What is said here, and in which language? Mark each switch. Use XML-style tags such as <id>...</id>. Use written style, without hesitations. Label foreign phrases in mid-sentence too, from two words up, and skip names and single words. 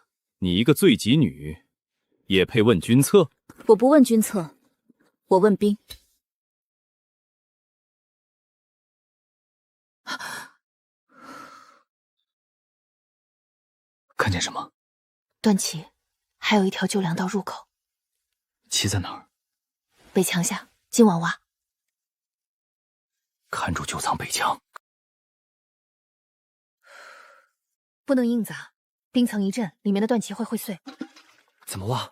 <zh>你一個罪疾女，也配問軍冊？我不問軍冊，我問兵。看見什麼？段旗，還有一條舊糧道入口。旗在哪兒？北牆下，金王洼。看住旧藏北墙。不能硬砸，冰层一震，里面的断气会碎。怎么挖？</zh>